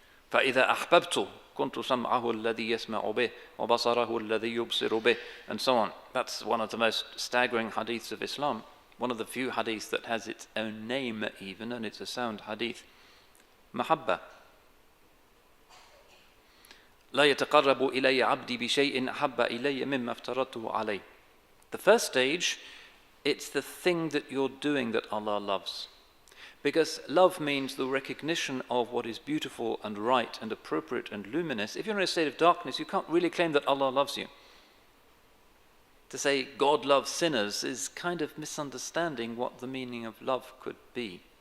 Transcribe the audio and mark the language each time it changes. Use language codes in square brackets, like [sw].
[ar] فَإِذَا أَحْبَبْتُ كُنْتُ سَمْعَهُ الَّذِي يَسْمَعُ بِهِ وَبَصَرَهُ الَّذِي يُبْصِرُ بِهِ, [en] and so on. That's one of the most staggering hadiths of Islam. one of the few hadiths that has its own name even, and it's a sound hadith. Mahabba. [ar] لا يتقرب إلي عبدي بشيء أحب إلي مما افترضته عليه. [en] The first stage, it's the thing that you're doing that Allah loves. Because love means the recognition of what is beautiful and right and appropriate and luminous. If you're in a state of darkness, you can't really claim that Allah loves you. To say God loves sinners is kind of misunderstanding what the meaning of love could be.